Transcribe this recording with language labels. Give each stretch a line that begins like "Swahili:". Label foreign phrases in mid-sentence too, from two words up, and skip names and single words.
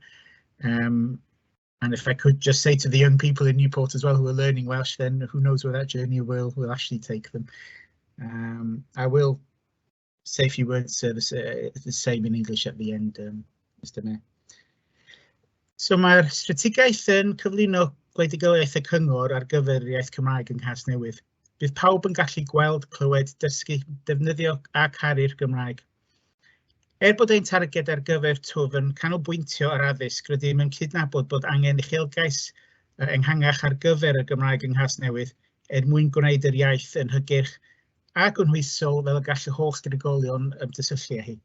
English: And if I could just say to the young people in Newport as well who are learning Welsh, then who knows where that journey will actually take them. I will say a few words the same in English at the end, Mr. Mayor.
Welsh: So mae'r strategaeth yn cyflwyno gwleidigoliaeth y cyngor ar gyfer yr iaith Cymraeg yng Nghasnewydd. Bydd pawb yn gallu gweld, clywed, dysgu, defnyddio a caru'r Gymraeg. Bod ein targed ar gyfer twf yn canolbwyntio ar addysg, rydym yn cydnabod bod angen uchelgais ehangach ar gyfer y Gymraeg yng Nghasnewydd mwyn gwneud yr iaith yn hygyrch a gynhwysol fel y gall y holl drigolion ymgysylltu â hi.